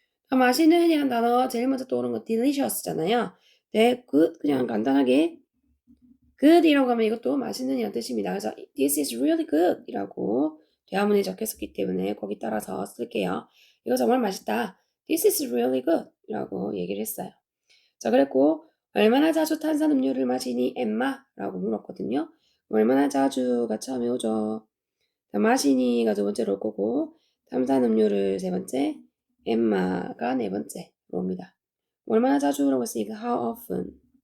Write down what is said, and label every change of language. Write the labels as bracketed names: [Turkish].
[Korean] 맛있는 이란 단어 제일 먼저 떠오르는 거 delicious잖아요. 네, good 그냥 간단하게 good이라고 하면 이것도 맛있는 이란 뜻입니다. 그래서 [English] this is really good [Korean] 이라고 대화문에 적혔었기 때문에 거기 따라서 쓸게요. 이거 정말 맛있다. [English] This is really good [Korean] 이라고 얘기를 했어요. 자, 그랬고 얼마나 자주 탄산음료를 마시니 엠마? 라고 물었거든요. 얼마나 자주가 처음에 오죠. 마시니가 두 번째로 올 거고 탄산음료를 세 번째, 엠마가 네 번째로 옵니다. 얼마나 자주라고 했으니까 how often.